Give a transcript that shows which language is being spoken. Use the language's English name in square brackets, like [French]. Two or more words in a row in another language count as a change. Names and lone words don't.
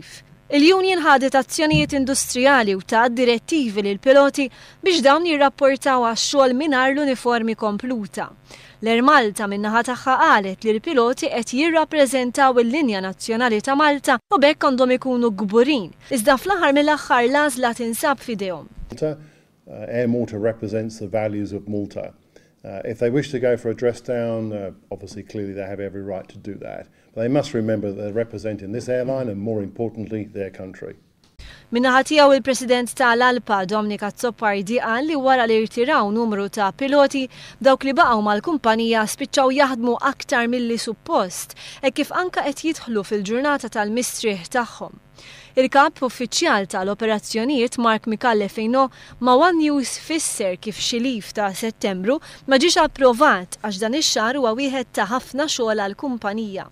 [Maltese] Il-Union ħadet azzjonijiet industrijali u ta' direttivi lil piloti biex dawn jirrapportaw għax-xogħol mingħajr l-uniformi kompluta. L-AirMalta min-naħa tagħha qalet li l-piloti qed jirrappreżentaw il-linja nazzjonali ta' Malta u bekk għandhom ikunu gburin. Iżda fl-aħħar mill-aħħar l-għażla tinsab f'idejhom. [English] l-AirMalta represents the values of Malta. If they wish to go for a dress down, obviously clearly they have every right to do that. But they must remember that they're representing this airline and more importantly their country. [Maltese] Minnaħa tiegħu il-President tal-ALPA Tkompli qal li wara li irtiraw numru ta' piloti dawk li baqgħu mal-kumpanija spiċċaw jaħdmu aktar milli suppost e kif anke qed jidħlu fil-ġurnata tal-mistrieħ tagħhom. Il-kap uffiċjal tal-operazzjonijiet Mark Mikallefino ma' One News fisser kif xilif ta' Settembru ma ġiex approvat għax dan ix-xahar huwa wieħed ta' ħafna xogħol għall-kumpanija.